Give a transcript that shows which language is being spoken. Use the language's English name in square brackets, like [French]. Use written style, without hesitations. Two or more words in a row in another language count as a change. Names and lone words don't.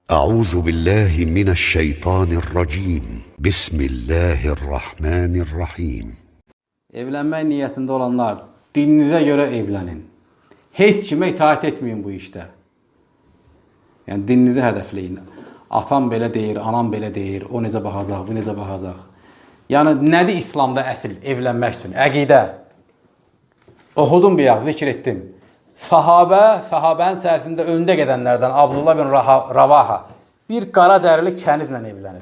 [Arabic] أعوذ بالله من الشيطان الرجيم بسم الله الرحمن الرحيم. [Turkish] Evlenme niyetinde olanlar dininize göre evlenin. Hiç kime itaat etmeyin bu işte. Yani dininizi hedefleyin. [Azerbaijani] Atam belə deyir, anam belə deyir, o necə baxacaq, bu necə baxacaq. Yəni nədir İslamda əsl evlənmək üçün? Əqidə. Oxudum bir yaz, zikr etdim. Sahabənin içərisində öndə gedənlərdən Abdullah bin Ravaha bir qara dərili kənizlə evlənib.